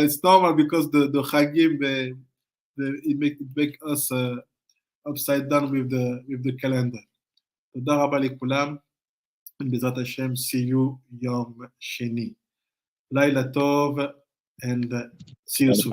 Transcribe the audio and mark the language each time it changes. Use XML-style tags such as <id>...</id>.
<en>It's normal because the Chagim, it make us upside down with the calendar.</en> <he>תודה רבה לכולם. בעזרת השם,</he> <en>see you</en> <he>יום שני. לילה טוב</he> <en>and see you soon.</en>